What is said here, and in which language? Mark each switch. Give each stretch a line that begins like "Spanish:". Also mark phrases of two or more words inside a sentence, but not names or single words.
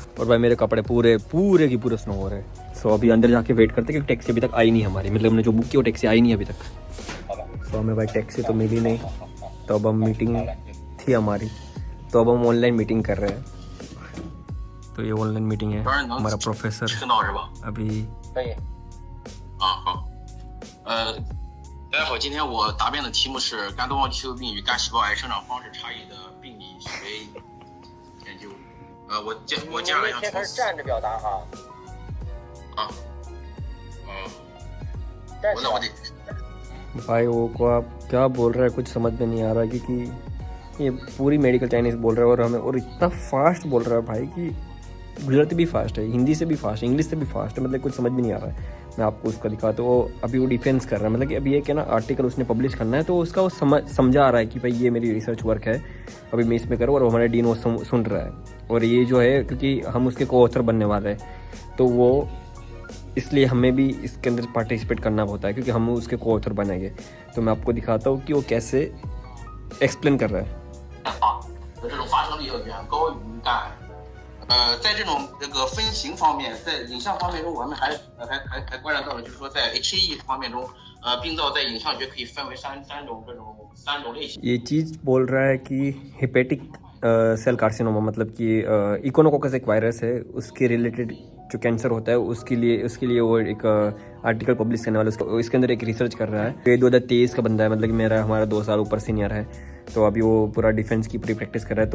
Hindi: और भाई मेरे कपड़े पूरे की पूरे स्नो हो रहे हैं। सो अभी अंदर जाके वेट करते, क्योंकि टैक्सी अभी तक आई नहीं हमारी, मतलब हमने जो बुक किया वो टैक्सी आई नहीं अभी तक। सो हमें भाई टैक्सी तो मिली नहीं, तो अब हम मीटिंग थी हमारी, तो अब हम
English: online meeting
Hindi: कर रहे हैं। तो ये
English: online meeting
Hindi: है, हमारा प्रोफेसर अभी
Chinese: 大家好，今天我答辩的题目是肝动脉气流病与肝细胞癌生长方式差异的病理学研究。我接下来想从站着表达哈。啊，我得
Hindi: भाई वो को आप क्या बोल रहे हैं कुछ समझ में नहीं आ रहा, क्योंकि ये पूरी
English: medical Chinese
Hindi: बोल रहा है, और हमें और इतना फास्ट बोल रहा है भाई कि गुजराती भी फास्ट है, हिंदी से भी फास्ट है, इंग्लिश से भी फास्ट है, मतलब कुछ समझ में नहीं आ रहा है। मैं आपको उसका दिखाता हूँ। वो अभी वो डिफेंस कर रहा है, मतलब कि अभी ये क्या ना आर्टिकल उसने पब्लिश करना है, तो उसका वो समझा आ रहा है कि भाई ये मेरी
English: research work
Hindi: है, अभी मैं इसमें करूँ, और हमारा डीन वो सुन रहा है। और ये जो है, क्योंकि हम उसके
English: co author
Hindi: बनने वाले हैं, तो वो इसलिए हमें भी इसके अंदर पार्टिसिपेट करना होता है, क्योंकि हम उसके
English: co author
Hindi: बनेंगे। तो मैं आपको दिखाता हूँ कि वो कैसे एक्सप्लेन कर रहा है।
Chinese: 这种发生率要远高于肝癌。在这种这个分型方面，在影像方面中，我们还观察到了，就是说在 HAE 方面中，病灶在影像学可以分为三种类型。
Hindi: ये चीज़ बोल रहा है कि
English: hepatic cell carcinoma,
Hindi: मतलब कि इकोनोकोकस एक वायरस है, उसके रिलेटेड जो कैंसर होता है उसके लिए वो एक
English: article publish
Hindi: करने वाला, इसके अंदर एक रिसर्च कर रहा है। ये 2023 का बंदा है, मतलब कि हमारा 2 साल ऊपर सीनियर है, तो अभी वो पूरा डिफेंस की पूरी प्रैक्टिस कर रहा है।